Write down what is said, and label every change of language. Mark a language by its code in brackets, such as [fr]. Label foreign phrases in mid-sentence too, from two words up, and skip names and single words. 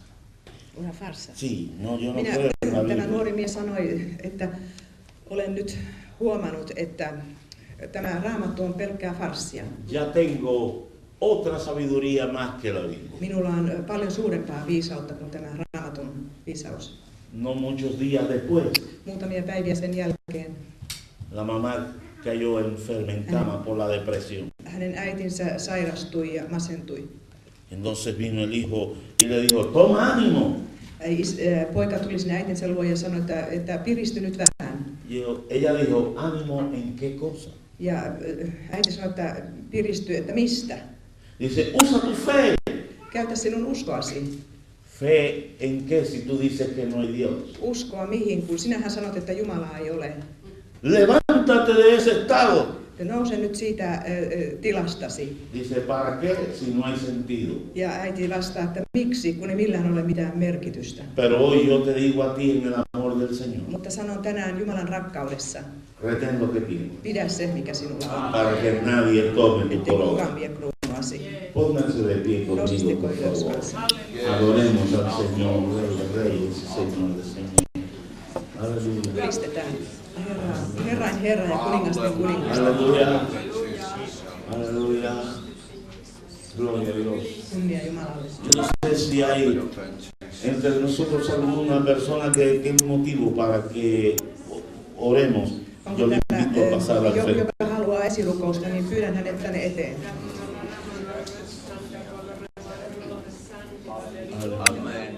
[es] Una farsa. Sí, no, yo no [fi] Minä, [es] creo en la [fi] tämä [es] Biblia. [fi] nuori mies sanoi, että olen nyt huomannut, että tämä Raamattu on pelkkää farssia. [es] Ya tengo otra sabiduría más que la Biblia. [fi] Minulla on paljon suurempaa viisautta kuin tämä Raamatun viisaus. [es] No muchos días después, [fi] Muutamia päiviä sen jälkeen [es] la mamá cayó enferma en cama por la depresión. [fi] hänen äitinsä sairastui ja masentui. [es] Entonces vino el hijo y le dijo, toma ánimo. [fi] Poika tuli sinne äitinsä luo ja sanoi, että piristy nyt vähän. [es] Ella dijo, ánimo en qué cosa. [fi] Ja äiti sanoi, että piristy, että mistä? [es] Dice, usa tu fe. [fi] Käytä sinun uskoasi. [es] Fe en qué si tú dices que no hay Dios. [fi] Uskoa mihin, kun sinähän sanot, että Jumalaa ei ole. [es] Levántate de ese estado. [fi] Ja nouse nyt siitä tilastasi. [es] Dice, ¿para qué si no hay sentido? [fi] Ja äiti vastaa, että miksi, kun ei millään ole mitään merkitystä. [es] Pero hoy yo te digo a ti en el amor del Señor, [fi] Mutta sanon tänään Jumalan rakkaudessa, [es] retén lo que tienes, [fi] pidä se, mikä sinulla on. [es] para que nadie tome tu [fi] Ettei [es] corona. [fi] kukaan vie kruunuasi. [es] Pónganse de pie conmigo, [fi] Nousisitteko [es] por [fi] ylös [es] favor. [fi] kanssa? [es] Adoremos al Señor, Rey de Reyes y Señor de Señores. Aleluya. [fi] Ylistetään Herrain Herra ja kuningasten kuningas. [es] Aleluya. Aleluya. Gloria a Dios. [fi] Kunnia Jumalalle. [es] Yo no sé si hay entre nosotros alguna persona que tenga un motivo para que oremos. Yo [fi] Onko [es] le invito a pasar al [fi] täällä [es] frente. [fi] joka haluaa esilukousta, niin pyydän hänet tänne eteen. [es] Aleluya.